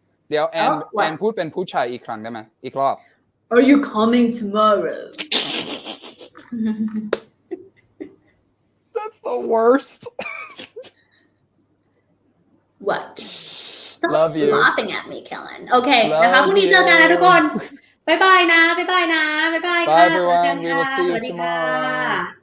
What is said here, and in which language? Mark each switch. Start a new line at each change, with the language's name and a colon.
Thai: เดี๋ยวแอนพูดเป็นผู้ชายอีกครั้งได้ไหมอีกรอบ
English: Are you coming tomorrow That's the worst What Stop Love you laughing at me
Thai: Kellen โอเคนะคะพรุ่งนี้เจอกันนะทุกคนบ๊ายบายนะบ๊ายบายค่ะ
English: Bye everyone we will see you tomorrow